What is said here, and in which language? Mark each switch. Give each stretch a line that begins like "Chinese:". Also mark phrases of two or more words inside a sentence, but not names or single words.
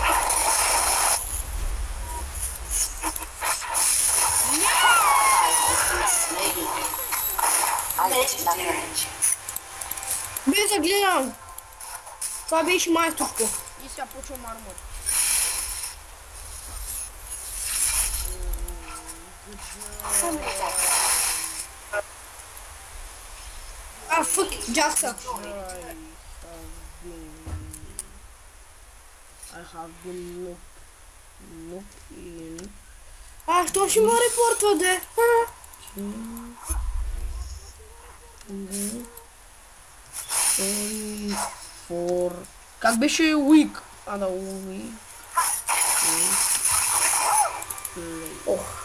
Bulgarian: Бе, загледам! Това беше майсторство. И сега почвам армор. Фък, Джакса.
English: I have been looked in.
Bulgarian: Що ще ме репортва, де?
English: For...
Bulgarian: Как беше week? Да, week. Ох.